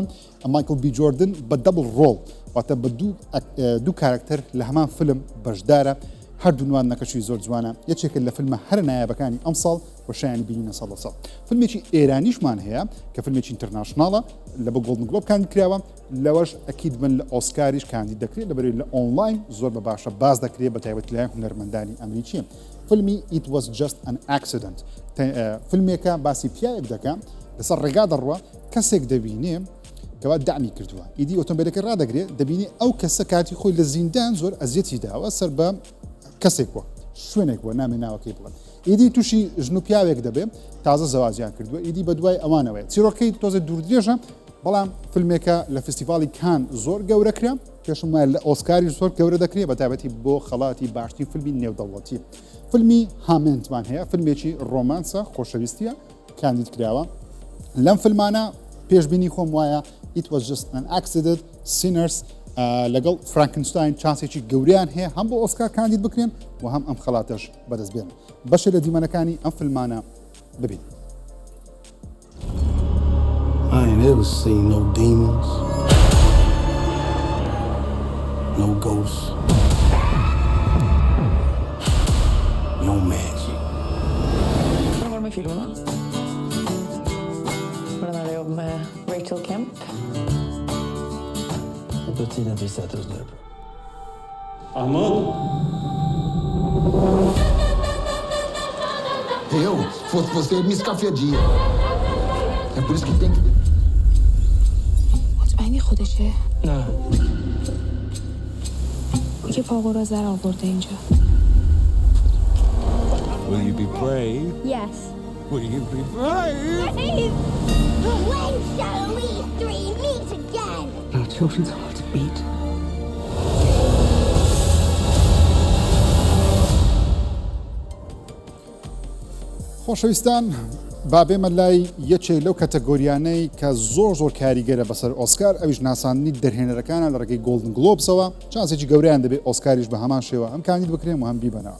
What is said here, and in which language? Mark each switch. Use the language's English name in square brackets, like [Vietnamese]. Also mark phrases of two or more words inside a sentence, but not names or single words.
[Central Kurdish] مایکل بی جۆردن بە دەبڵ ڕۆڵ واتە بە دوو کارکتەر لە هەمان فیلم بەشدارە هەردوونوان نەکەشی زۆر جوانە یەکێکە لە فیلمە هەر نایابەکانی ئەم ساڵ وەشایانی بینینە ساڵ ساڵ فیلمێکی ئێرانیشمان هەیە کە فیلمێکی ئینتەرناشناڵە لە بە گۆڵدن گلۆب کاندید کراوە لەوەش ئەکید بن لە ئۆسکاریش کاندید دەکرێت لەبەرێت لە ئۆنلاین زۆر بە باشە باز دەکرێت بە تایبەت لای هونەرمەندانی ئەمریکی فیلمی It was just an accident فیلمێکە باسی پیاوێک دەکەم لەسەر ڕێگا دەڕوە کەسێک دەبینێ کەوا دامی کردووە ئیدی ئۆتۆمبیلەکە ڕدەگرێت دەبینی ئەو کەسە کاتی خۆی لە زیندان زۆر ئەزیەتی داوە سەر بە کەسێک بووە شوێنێک بووە نامی ناوەکەی بڵێن ئیدی تووشی ژن و پیاوێک دەبێت تازە زەواجیان کردووە ئیدی بە دوای ئەوانەوەی چیرۆکەی تۆزە دووردرێژە بەڵام فیلمێکە لە فستیڤالی کان زۆر گەورەکرا پێشم وایە لە ئۆسکاری زۆر گەورە دەکرێت بە تایبەتی بۆ خەڵاتی باشترین فیلمی نێودەوڵەتی فیلمی هامنتمان هەیە فیلمێکی ڕۆمانسە خۆشەویستیە کاندید کراوە لەم فیلمانە پێشبینی خۆم وایە It was just an accident Sinners لەگەڵ فرانکنشتاین چانسێکی گەوریان هەیە هەم بۆ ئۆسکار کاندید بکرێن و هەم ئەم خەڵاتەش بەدەست بێن بەشە لە دیمەنەکانی ئەم فیلمانە ببین [English] I ain't ever seen no demons, no ghosts, no magic. [Swedish] Var med filmerna? Var den här jobb med Rachel Kemp? På tiden vi sätter oss ner. Ahmad? [Portuguese] Eu, fosse você, me escafedia. É por isso que tem que... [Persian] مطمئنی خودشه؟ نه. چه پاقورا زر آورده اینجا؟ [English] Will you be brave? Yes. Will you be brave? When shall we three meet again? Our children's hearts beat. [Central Kurdish] خۆشەویستان با بێمە لای یەکێک لەو کەتەگۆریانەی کە زۆر کاریگەرە بەسەر ئۆسکار ئەویش ناساندنی دەرهێنەرەکانە لە ڕێگەی گۆڵدن گلۆبسەوە چانسێکی گەوریان دەبێت ئۆسکاریش بە هەمان شێوە ئەم کاندید بکرێن و هەم بیبەنەوە.